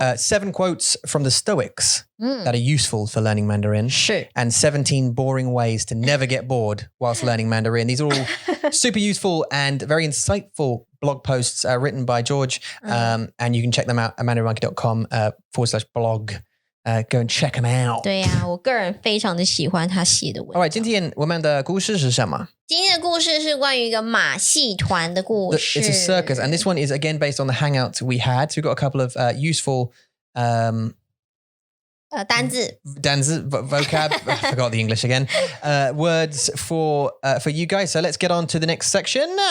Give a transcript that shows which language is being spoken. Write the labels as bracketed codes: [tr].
[en] 7 quotes from the Stoics that are useful for learning Mandarin. [zh] 是 [en] And 17 boring ways to never get bored whilst learning Mandarin. These are all super useful and very insightful blog posts written by George. And you can check them out at mandarinmonkey.com/blog. Go and check them out. [zh] 对啊，我个人非常的喜欢他写的文章。 [en] All right, [zh] 今天我们的故事是什么？今天的故事是关于一个马戏团的故事。 [en] It's a circus, and this one is again based on the hangouts we had. So we've got a couple of useful [zh] 单字 [en] vocab. I forgot the English again. Words for you guys. So let's get on to the next section.